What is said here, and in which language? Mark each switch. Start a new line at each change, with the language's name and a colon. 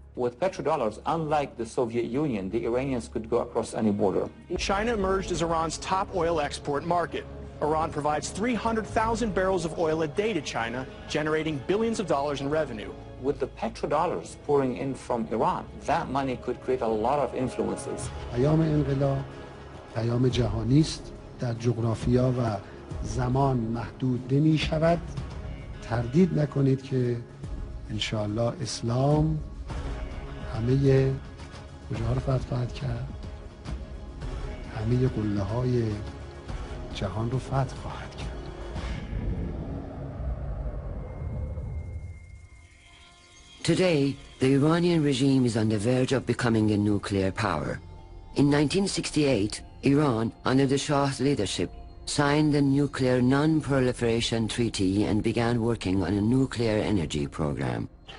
English: With petrodollars, unlike the Soviet Union, the Iranians could go across any border. China emerged as Iran's top oil export market. Iran provides 300,000 barrels of oil a day to China, generating billions of dollars in revenue. With the petrodollars pouring in from Iran, that money could create a lot of influences.
Persian: پیام انقلاب پیام جهانی است، در جغرافیا و زمان محدود نمی شود. تردید نکنید که ان شاء الله اسلام همه کجا رو فتح خواهد کرد، همه قله های جهان رو فتح خواهد کرد.
English: Today, the Iranian regime is on the verge of becoming a nuclear power. In 1968, Iran, under the Shah's leadership, signed the Nuclear Non-Proliferation Treaty and began working on a nuclear energy program.